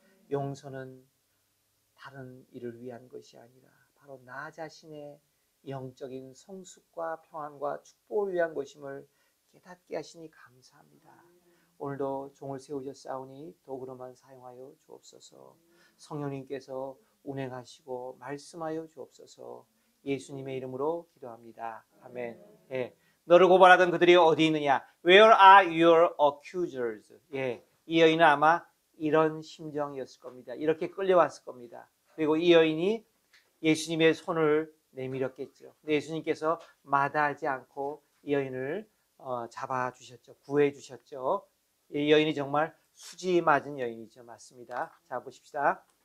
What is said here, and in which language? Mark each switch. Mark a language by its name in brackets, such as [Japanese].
[Korean] 용서는 다른 일을 위한 것이 아니라 바로 나 자신의 영적인 성숙과 평안과 축복을 위한 것임을 깨닫게 하시니 감사합니다. 오늘도 종을 세우셨사오니 도구로만 사용하여 주옵소서. 성령님께서 운행하시고 말씀하여 주옵소서. 예수님의 이름으로 기도합니다. 아멘. 예. 너를 고발하던 그들이 어디 있느냐? [English] Where are your accusers? [Korean] 예. 이 여인은 아마 이런 심정이었을 겁니다. 이렇게 끌려왔을 겁니다. 그리고 이 여인이 예수님의 손을 내밀었겠죠. 근데 예수님께서 마다하지 않고 이 여인을 잡아주셨죠. 구해주셨죠. 이 여인이 정말 수지 맞은 여인이죠. 맞습니다. 자, 보십시다.